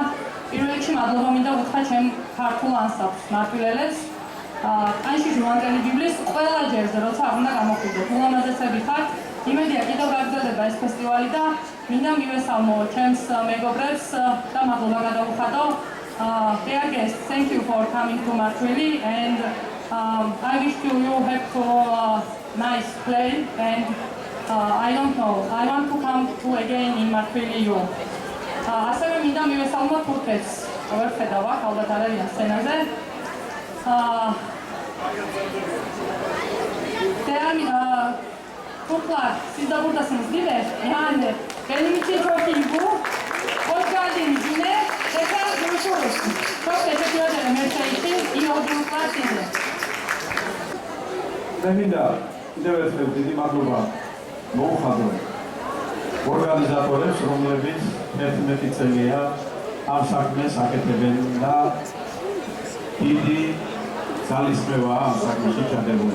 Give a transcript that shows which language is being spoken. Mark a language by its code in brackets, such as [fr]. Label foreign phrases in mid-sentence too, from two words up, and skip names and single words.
[ka] პირველ რიგში მადლობა მინდა უთხრა ჩემ ქართულ ანსამბლს, მარტვილელებს, ტანში ჟუანტელი ბიბლის ყველა ჯერზე, როცა არ უნდა გამოხვიდეთ, ულამაზესები ხართ. იმედია კიდევ გაგრძელდება ეს ფესტივალი და მინდა მივესალმო ჩემს მეგობრებს და მადლობა გადავუხადო. [en] Dear guests, thank you for coming to Martvili and I wish you have to nice play and I don't know, I want to come to again in Martvili you. [ka] ასევე მინდა მივესალმო თურქეთს, ვერ ხედავ აქ, ალბათ არ არიან სცენაზე. [tr] Tuklar, siz de buradasınız değil mi? Yani benim için çok iyi bu. Hoş geldiniz yine. Tekrar görüşürüz. Çok teşekkür ederim her şey için. İyi yolculuklar size. [ka] მე მინდა კიდევ ერთხელ დიდი მადლობა მოუხადო ორგანიზატორებს, რომლებიც 11 წელია ამ საქმეს აკეთებენ და დიდი ძალისხმევა ამ საქმეში ჩადებული.